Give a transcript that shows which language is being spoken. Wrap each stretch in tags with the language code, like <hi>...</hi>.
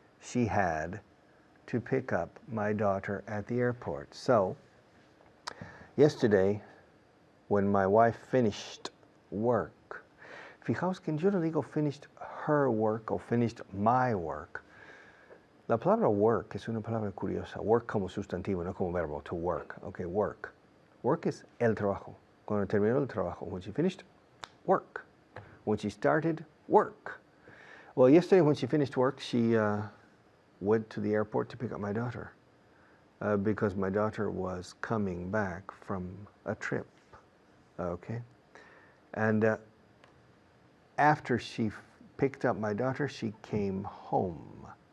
<en>She had to pick up my daughter at the airport. So, yesterday, when my wife finished work,</en> <es>fijaos que yo no digo</es> <en>finished her work o finished my work.</en> <es>La palabra work es una palabra curiosa. Work como sustantivo, no como verbo, to work. Okay, work. Work es el trabajo. Cuando terminó el trabajo.</es> <en>When she finished, work. When she started, work. Well, yesterday when she finished work, she went to the airport to pick up my daughter because my daughter was coming back from a trip. Okay? And after she picked up my daughter, she came home.</en>